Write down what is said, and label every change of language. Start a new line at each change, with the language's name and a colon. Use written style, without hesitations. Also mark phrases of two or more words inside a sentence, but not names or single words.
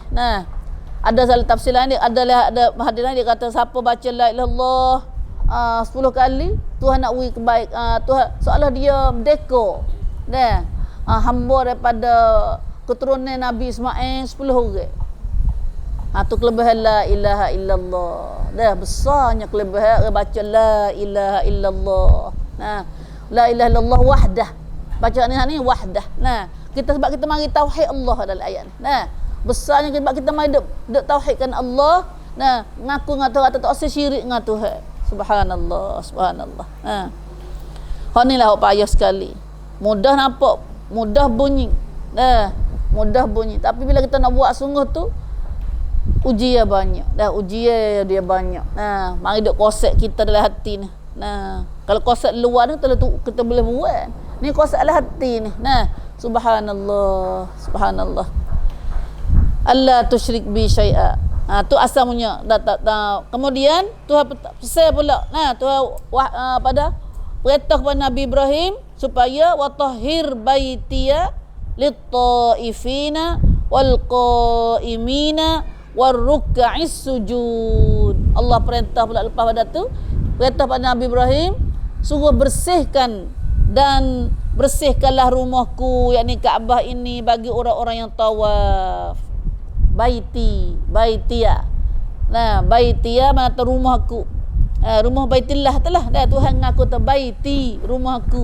Malay: Ada salah tafsir lain dia, ada hadis lain dia kata siapa baca
Arabic: la ilaha illallah
Malay: 10 kali Tuhan nak beri Tuhan seolah dia merdeka. Hamba daripada keturunan Nabi Ismail 10 orang. Tu kelebihan
Arabic: la ilaha illallah.
Malay: Dah besarnya kelebihan baca
Arabic: la ilaha illallah. La ilaha illallah wahdah.
Malay: Bacaan ni wahdah. Kita sebab kita mari tauhid Allah dalam ayat ni. Besarnya sebab kita mari duk tauhidkan Allah. Ngaku ngatu kata tak usah syirik dengan Tuhan.
Arabic: Subhanallah, subhanallah.
Malay: Ni lah payah sekali. Mudah nampak, mudah bunyi. Mudah bunyi. Tapi bila kita nak buat sungguh tu, ujian banyak. Ujian dia banyak. Mari duk kosek kita dalam hati ni. Kalau kosek luar ni kita boleh buat. Ni kosek dalam hati ni.
Arabic: Subhanallah, subhanallah. Allah tusyrik bi syai'a.
Malay: Tu asalnya. Kemudian Tuhan pesan pula. Tuhan pada perintah kepada Nabi Ibrahim supaya
Arabic: watahhir baitiya lit-taifina wal qaimina warruk'is sujud.
Malay: Allah perintah pula lepas pada tu, perintah pada Nabi Ibrahim suruh bersihkan dan bersihkanlah rumahku, yakni Kaabah ini bagi orang-orang yang tawaf. Baitiya. Baitiya mana tu rumahku. Rumah Baitillah telah Tuhan ngaku tu baiti, rumahku.